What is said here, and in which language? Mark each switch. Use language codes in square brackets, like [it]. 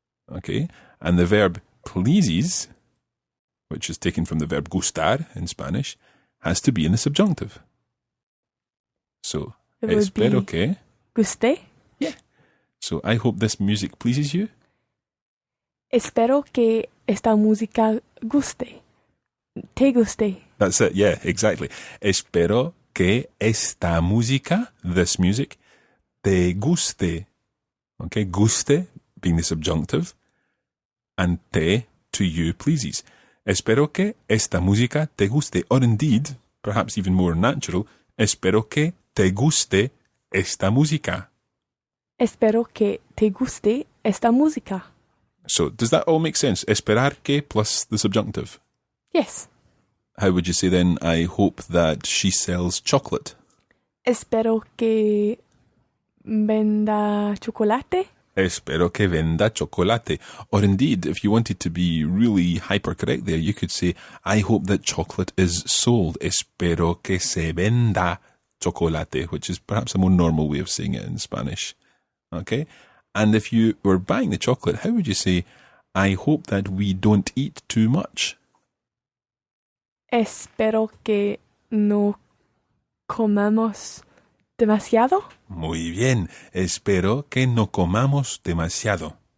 [en] Okay, and the verb pleases, which is taken from the verb gustar in Spanish, has to be in the subjunctive. So, It would [es] espero [en] be [es] que. guste. [en] Yeah. So, I hope this music pleases you. [es] Espero que esta música guste. Te guste. [en] That's it, yeah, exactly. [es] Espero que esta música, [en] this music, [es] te guste. [en] Okay, guste being the subjunctive, and te, to you, pleases. [es] Espero que esta música te guste. [en] Or indeed, perhaps even more natural, [es] espero que te guste esta música. Espero que te guste esta música. [en] So, does that all make sense? [es] Esperar que [en] plus the subjunctive. Yes. How would you say then, I hope that she sells chocolate? [es] Espero que venda chocolate. Espero que venda chocolate. [en] Or indeed, if you wanted to be really hyper-correct there, you could say, I hope that chocolate is sold. [es] Espero que se venda chocolate, [en] which is perhaps a more normal way of saying it in Spanish. Okay? And if you were buying the chocolate, how would you say, I hope that we don't eat too much? [es] Espero que no comamos demasiado. Muy bien. Espero que no comamos demasiado.